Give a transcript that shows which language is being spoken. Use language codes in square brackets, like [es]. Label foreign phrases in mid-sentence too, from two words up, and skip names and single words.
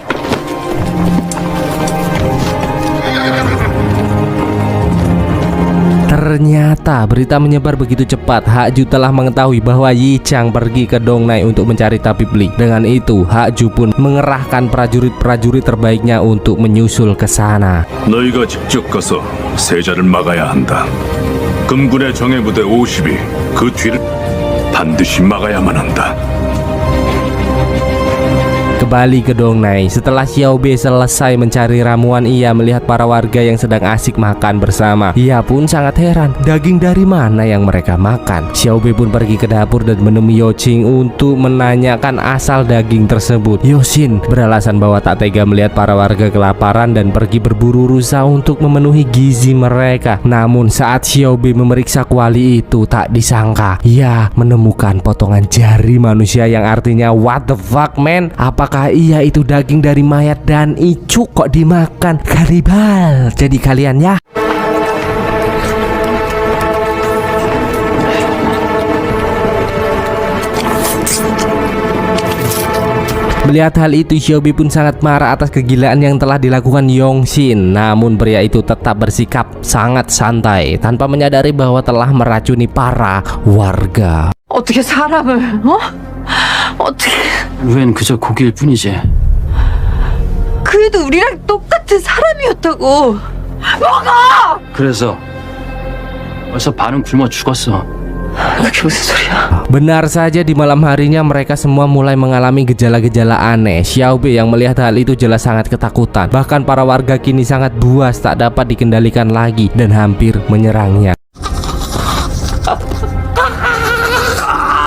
[id] Ternyata berita menyebar begitu cepat. Hak Ju telah mengetahui bahwa Yi Chang pergi ke Dongnai untuk mencari tabib Li. Dengan itu Hak Ju pun mengerahkan prajurit-prajurit terbaiknya untuk menyusul ke sana. [ko] 너희가 직접 가서 세자를 막아야 한다. 금군의 정예부대 50이 그 뒤를 반드시 막아야만 한다. [id] Kembali ke Dongnai, setelah Xiao Bei selesai mencari ramuan, ia melihat para warga yang sedang asik makan bersama. Ia pun sangat heran, daging dari mana yang mereka makan. Xiao Bei pun pergi ke dapur dan menemui Yo Qing untuk menanyakan asal daging tersebut. Yo Xin beralasan bahwa tak tega melihat para warga kelaparan dan pergi berburu rusa untuk memenuhi gizi mereka. Namun saat Xiao Bei memeriksa kuali itu, tak disangka ia menemukan potongan jari manusia yang artinya [en] what the fuck man? [id] Apakah iya itu daging dari mayat Dan I kok dimakan? Kanibal jadi kalian ya. Melihat hal itu, Xiao Bei pun sangat marah atas kegilaan yang telah dilakukan Yongxin. Namun pria itu tetap bersikap sangat santai tanpa menyadari bahwa telah meracuni para warga. [ko] 어떻게 사람을, 어떻게... 웬 그저 고기일 뿐이지. 그래도 우리랑 똑같은 사람이었다고. 먹어! 그래서 벌써 반은 굶어 죽었어. 그게 무슨 소리야? [id] Benar saja, di malam harinya mereka semua mulai mengalami gejala-gejala aneh. Xiao Bei yang melihat hal itu jelas sangat ketakutan. Bahkan para warga kini sangat buas, tak dapat dikendalikan lagi dan hampir menyerangnya.